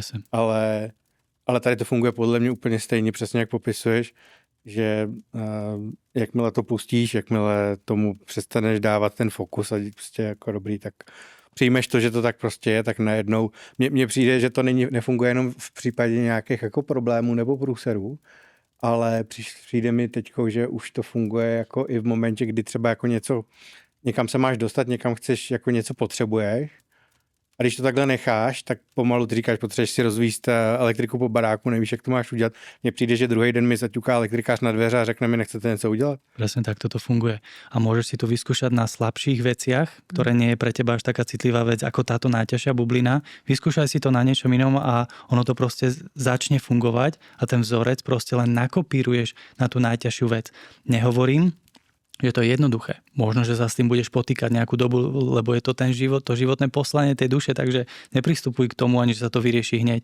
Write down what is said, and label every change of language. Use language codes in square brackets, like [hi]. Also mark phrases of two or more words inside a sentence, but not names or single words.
[cs] Ale tady to funguje podle mě úplně stejně, přesně jak popisuješ, že jakmile to pustíš, jakmile tomu přestaneš dávat ten fokus a prostě jako dobrý, tak přijmeš to, že to tak prostě je, tak najednou mně přijde, že to nefunguje jenom v případě nějakých jako problémů nebo průserů, ale přijde mi teďko, že už to funguje jako i v momentě, kdy třeba jako něco, někam se máš dostat, někam chceš, jako něco potřebuješ. A když to takhle necháš, tak pomalu ty říkáš, potřebuješ si rozvíjet elektriku po baráku, nevíš, jak to máš udělat. Mně přijde, že druhý den mi zaťuká elektrikář na dveře a řekne mi, nechcete něco udělat. [sk] Presne tak toto funguje. A môžeš si to vyskúšať na slabších veciach, ktoré nie je pre teba až taká citlivá vec ako táto najťažšia bublina. Vyskúšaj si to na niečom inom a ono to proste začne fungovať a ten vzorec proste len nakopíruješ na tú najťažšiu vec. Nehovorím, že to je jednoduché. Možno, že sa s tým budeš potýkať nejakú dobu, lebo je to ten život, to životné poslanie tej duše, takže nepristupuj k tomu ani, že sa to vyrieši hneď.